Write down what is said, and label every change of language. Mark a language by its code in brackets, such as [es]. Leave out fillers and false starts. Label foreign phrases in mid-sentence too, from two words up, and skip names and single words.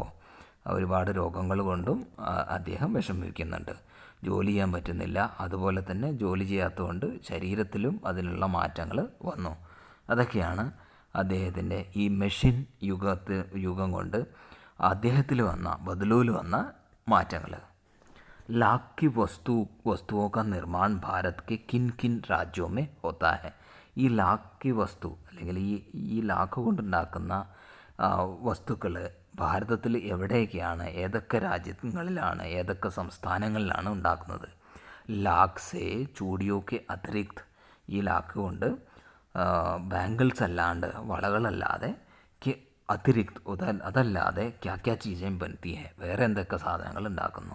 [ml] ഒരുപാട് രോഗങ്ങൾ കൊണ്ടും അദ്ദേഹം വിഷമിക്കുന്നുണ്ട്, ജോലി ചെയ്യാൻ പറ്റുന്നില്ല. അതുപോലെ തന്നെ ജോലി ചെയ്യാത്തതുകൊണ്ട് ശരീരത്തിലും അതിനുള്ള മാറ്റങ്ങൾ വന്നു. അതൊക്കെയാണ് അദ്ദേഹത്തിൻ്റെ ഈ മെഷീൻ യുഗം കൊണ്ട് അദ്ദേഹത്തിൽ വന്ന ബദലൂൽ വന്ന മാറ്റങ്ങൾ. [hi] लाख की वस्तुओं का निर्माण भारत के किन किन राज्यों में होता है. [ml] ഈ ലാക്കി വസ്തു അല്ലെങ്കിൽ ഈ ലാക്ക് കൊണ്ടുണ്ടാക്കുന്ന വസ്തുക്കൾ ഭാരതത്തിൽ എവിടെയൊക്കെയാണ്, ഏതൊക്കെ രാജ്യങ്ങളിലാണ്, ഏതൊക്കെ സംസ്ഥാനങ്ങളിലാണ് ഉണ്ടാക്കുന്നത്. [hi] लाख से चूड़ियों के अतिरिक्त, [ml] ഈ ലാക്ക് കൊണ്ട് ബാംഗിൾസ് അല്ലാണ്ട്, വളകളല്ലാതെ അതിരിക്ത് അതല്ലാതെ [hi] क्या क्या चीज़ें बनती है, [ml] വേറെ എന്തൊക്കെ സാധനങ്ങൾ ഉണ്ടാക്കുന്നു.